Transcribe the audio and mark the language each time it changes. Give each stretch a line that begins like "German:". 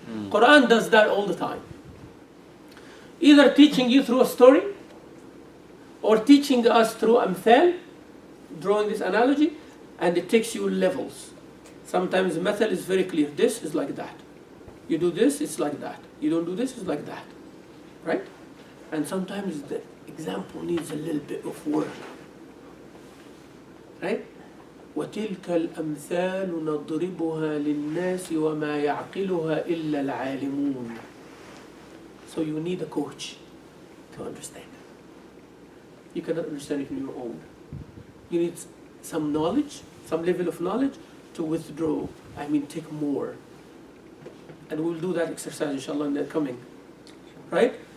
English: Qur'an does that all the time. Either teaching you through a story, or teaching us through amthal, drawing this analogy, and it takes you levels. Sometimes the method is very clear. This is like that. You do this, it's like that. You don't do this, it's like that. Right? And sometimes the example needs a little bit of work. Right?
Arabic: وتلك الأمثال نضربها للناس وما يعقلها إلا العالمون.
English: So you need a coach to understand it. You cannot understand it on your own. You need some knowledge, some level of knowledge to withdraw. Take more. And we'll do that exercise inshallah in the coming. Right?